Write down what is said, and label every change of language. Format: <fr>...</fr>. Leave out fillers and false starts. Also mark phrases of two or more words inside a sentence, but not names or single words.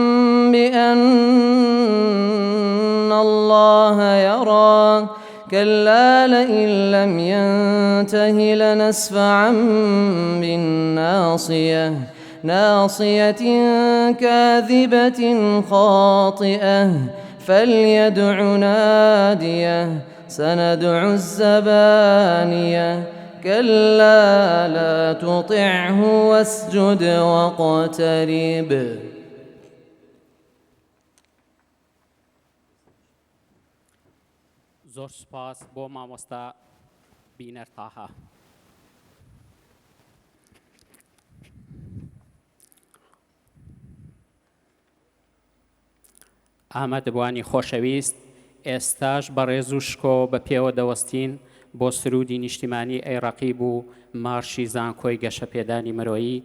<ar>بأن الله يرى، كلا لئن لم ينته لنسفعا بالناصية، ناصية كاذبة خاطئة، فليدع ناديه، سندع الزبانية، كلا لا تطعه واسجد واقترب.</ar> <ckb>زۆر سوپاس بۆ مامۆستا بینەر تاها. ئامادەبوانی خۆشەویست، ئێستاش بە ڕێز و شکۆ بە پێوە دەوەستین بۆ سرودی نیشتیمانی ئەیڕەقیب و مارشی زانکۆی گەشەپێدانی مرۆیی.</ckb>